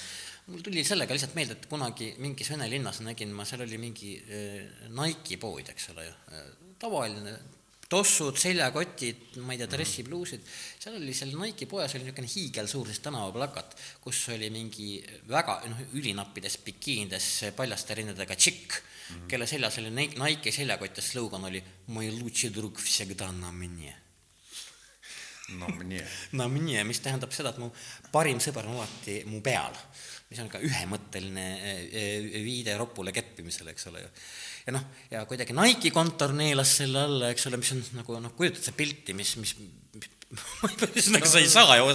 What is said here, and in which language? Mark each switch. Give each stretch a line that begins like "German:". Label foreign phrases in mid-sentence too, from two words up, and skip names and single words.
Estonian: Mul tuli sellega lihtsalt meelde, et kunagi mingis Vene linnas nägin ma, seal oli mingi Nike pood, eks ole ju, tavaline tossud, seljakotid, ma ei tea, dressipluusid, seal oli seal Nike poes oli niisugune hiigelsuur tänavaplakat, kus oli mingi väga ülinappides bikiinides paljaste rindadega tšikk, kelle seljas oli Nike seljakott ja slogan oli
Russian: "Mой лучший друг всегда на мне". Na мне,
Estonian: mis tähendab seda, et mu parim sõber on alati mu peal, mis on ka ühemõtteline viide ropule keppimisele, eks ole ju. Ja kuidagi Nike kontor neelas selle alla, eks ole, mis on nagu, kujutad see pilti, mis ühesõnaga sa ei saa ju